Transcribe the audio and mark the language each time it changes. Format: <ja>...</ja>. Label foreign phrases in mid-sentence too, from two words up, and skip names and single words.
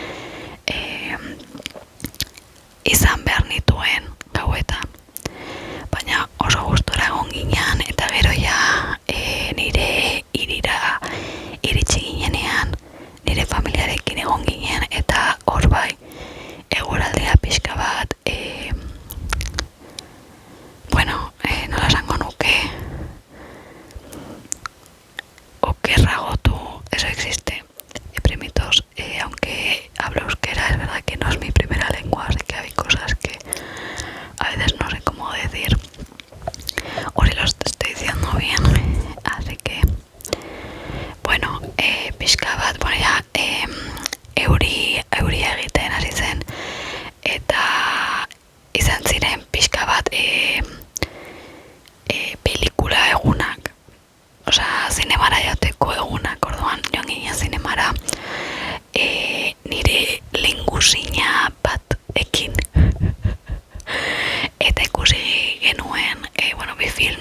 <eu>izan behar nituen gauetan, baina oso gustora egon ginean, eta gero ja nire hirira iritsi ginenean nire familiarekin egon ginen, eta hor bai eguraldia pixka bat bueno, nola esango nuke, okerrago</eu> <es>tú, eso existe, primitos, aunque hablo euskera, es verdad que no es mi primera lengua, así que hay cosas que a veces no sé cómo decir, o si lo estoy diciendo bien, así que bueno,</es> <eu>pixka bat,</eu> <es>bueno, ya</es> <eu>euria egiten hasi zen, eta izan ziren pixka bat pelikula egunak, osea, zinemara jateko egunak, orduan joan ginen zinemara nire lehengusina bat ekin eta ikusi genuen bueno, bi film.</eu>